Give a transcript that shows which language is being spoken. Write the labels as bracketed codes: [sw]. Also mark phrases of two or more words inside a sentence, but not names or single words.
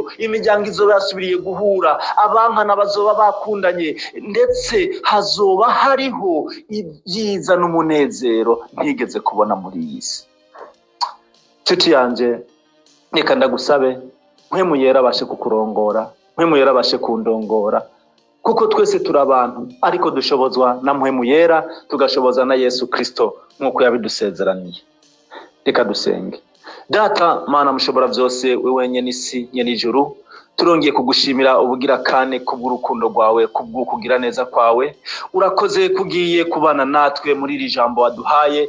[rn] Imiryango izoba yasubiriye guhura, abankana bazoba bakundanye, ndetse hazoba hariho ibyiza n'umunezero ntigeze kubona muri iyi si. Nshuti yanjye, reka ndagusabe Mpwemu Yera abashe kukurongora, Mpwemu Yera abashe kundongora, kuko twese turi abantu, ariko dushobozwa na Mpwemu Yera, tugashoboza na Yesu Kristo nk'uko yabidusezeraniye. Reka dusenge. Data Mana mushobora byose, we wenyine isi nye n'ijuru, turongeye kugushimira ubugira kane kubw'urukundo rwawe, kubw'ukugira neza kwawe. Urakoze kugiye kubana natwe muri iri jambo waduhaye.